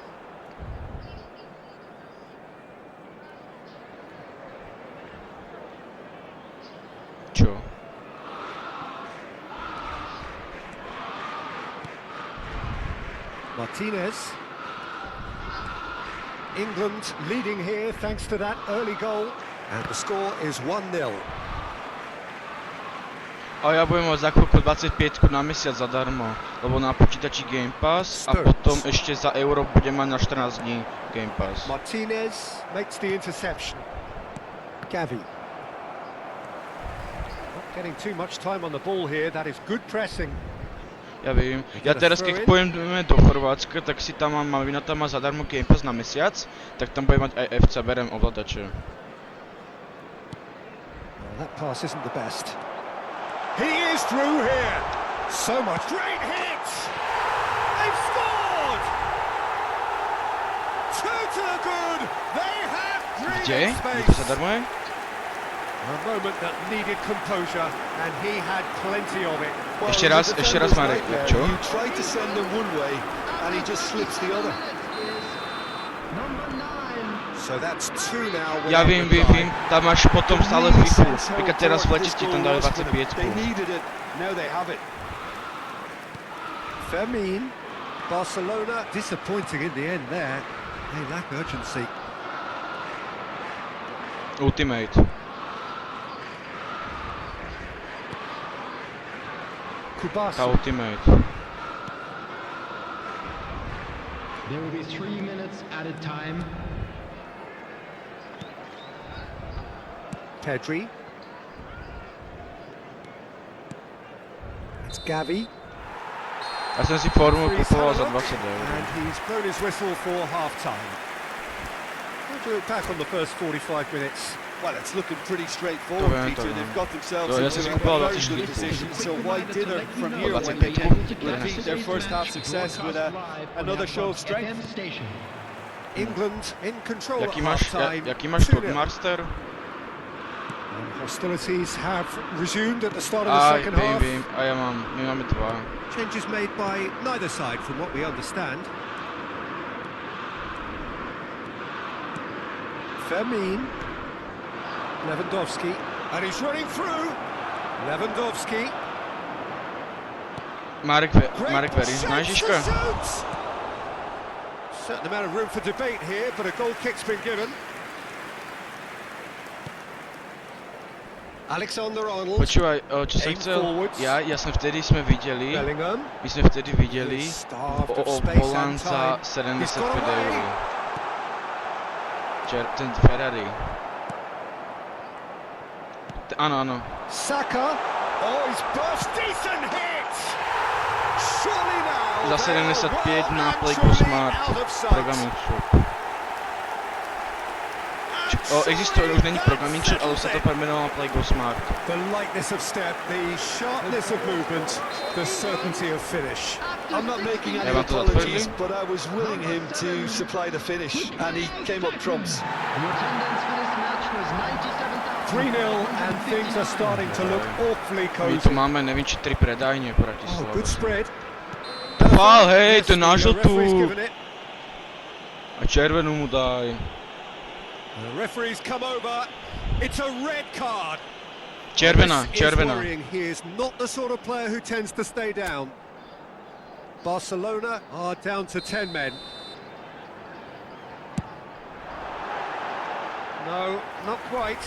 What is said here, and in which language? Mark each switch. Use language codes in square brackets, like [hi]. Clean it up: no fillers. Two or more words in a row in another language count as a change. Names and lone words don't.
[sk] Čo? [en] Martinez. England leading here thanks to that early goal, and the score is 1-0. [sk] A ja budem mať za chvíľku 25 na mesiac zadarmo, lebo na počítači Game Pass a potom ešte za euro budem mať na 14 dní Game Pass. [en] Martinez makes the interception. Gavi. Not getting too much time on the ball here, that is good pressing. [cs] Ja vím. [sk] Ja teraz, keď pôjdeme do Chorvátska, tak si tam mám, Malvina tam má zadarmo Game Pass na mesiac, tak tam budem mať aj FC, berem ovládače. [en] Well, that pass isn't the best. He is through here. So much great hits. They've scored. Two to the good. They have [sk] Kde? [en] space. [sk] To zadarmo je? [en] A moment that needed composure, and he had plenty of it. Well, [sk] ešte raz Marek, čo? [en] You try to send him one way and he just slips the other. [sk] Ja viem, tam máš potom stále FIFU. Napríklad teraz v lete ti tam dali 25 plus. [en] Fermin, Barcelona disappointing in the end there. They lack urgency. [sk] Ultimate. Tá ultimate. [en] There will be 3 minutes added time. Pedri. It's Gavi. [sk] Ja som si formu kupoval za 20 €. [en] And he's blown his whistle for half-time. We'll do it back on the first 45 minutes. Well, it's looking pretty straightforward, Peter. They've got themselves into a very good position. So why dinner from here when they can repeat their first half success with another show of strength? England in control at [cs] Jaký [en] half-time. [sk] máš Turkmaster? [en] Hostilities have resumed at the start of the second half. [cs] Vím. A ja mám, my máme 2. [en] Changes made by neither side from what we understand. Fermin. Lewandowski. And he's running through. Lewandowski. [cs] Marek Verín, znáš Žižka? [en] Certain amount of room for debate here, but a goal kick's been given. Alexander Arnold. [sk] Počúvaj, čo som chcel, ja som vtedy sme videli, my sme vtedy videli o Polanca 75 €. Ten Ferrari. Áno. [en] Saka. Oh, he's burst, decent hit. Surely now. [sk] Za 75 na Playgo Smart programming shop. Existuje, už není programming shop, ale už sa to premenoval na Playgo Smart. [en] The lightness of step, the sharpness of movement, the certainty of finish. I'm not making any apologies, but I was willing him to supply the finish, and he came up trumps. The attendance for this match was 97,000. 3-0 and things are starting to look awfully [sk] My [en] cozy. [sk] tu máme, neviem, či 3 predajne v Bratislave. [en] Oh, good spread. [sk] Fál, hej, to je na žltú. [en] Referee's given it. [sk] A červenú mu daj. [en] The referee's come over. It's a red card. [sk] Červená. [en] This is worrying. He is not the sort of player who tends to stay down. Barcelona are down to 10 men. No, not quite.